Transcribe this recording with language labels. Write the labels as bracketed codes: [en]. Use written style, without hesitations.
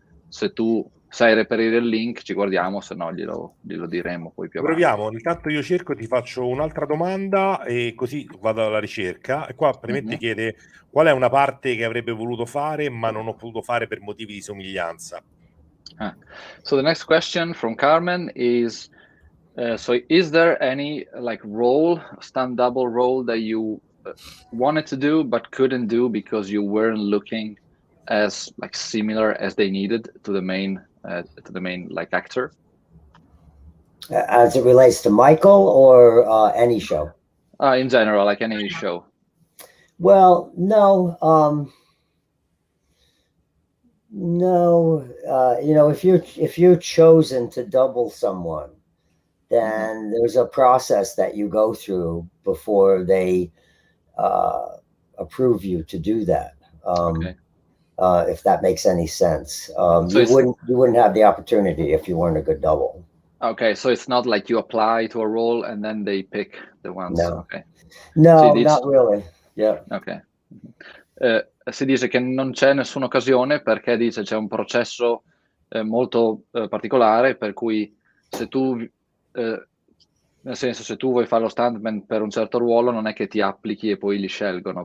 [it] Se tu sai reperire il link ci guardiamo, se no glielo diremo poi più avanti. Proviamo, intanto io cerco, ti faccio un'altra domanda e così vado alla ricerca, e qua praticamente chiede qual è una parte che avrebbe voluto fare ma non ho potuto fare per motivi di somiglianza. [en] So the next question from Carmen is so is there any like role, stunt double role that you wanted to do but couldn't do because you weren't looking as like similar as they needed to the main like actor? As it relates to Michael or any show? In general, like any show. Well, no. No, if you're chosen to double someone, then there's a process that you go through before they approve you to do that. if that makes any sense. So you wouldn't have the opportunity if you weren't a good double. Okay, so it's not like you apply to a role and then they pick the ones. No, Okay. no, not really. Yeah. Ok. [it] Si dice che non c'è nessuna occasione perché dice c'è un processo molto particolare, per cui se tu, nel senso, se tu vuoi fare lo stuntman per un certo ruolo, non è che ti applichi e poi li scelgono.